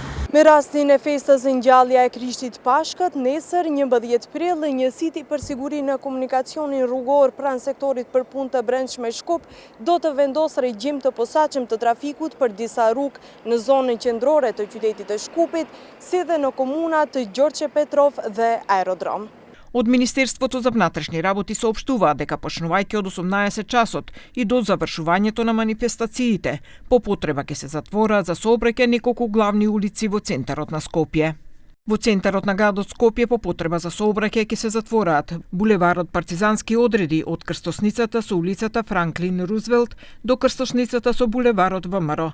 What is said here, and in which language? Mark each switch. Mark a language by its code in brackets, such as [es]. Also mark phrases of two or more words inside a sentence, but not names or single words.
[sq] Me rastin e festës ngjallja e Krishtit Pashkët, nesër 11 prill, njësiti për siguri në komunikacionin rrugor pranë sektorit për punë të brendshme Shkup do të vendos regjim të posaçëm të trafikut për disa rrugë në zonën qendrore të qytetit të Shkupit, si dhe në komunat Gjorgje Petrov dhe Aerodrom. [mk] Од Министерството за внатрешни работи соопштуваат дека почнувајќи од 18 часот и до завршувањето на манифестациите, по потреба ќе се затвораат за сообраќај неколку главни улици во центарот на Скопје. Во центарот на градот Скопје по потреба за сообраќај ќе се затвораат булеварот Партизански одреди од крстосницата со улицата Франклин Рузвелт до крстосницата со булеварот ВМРО.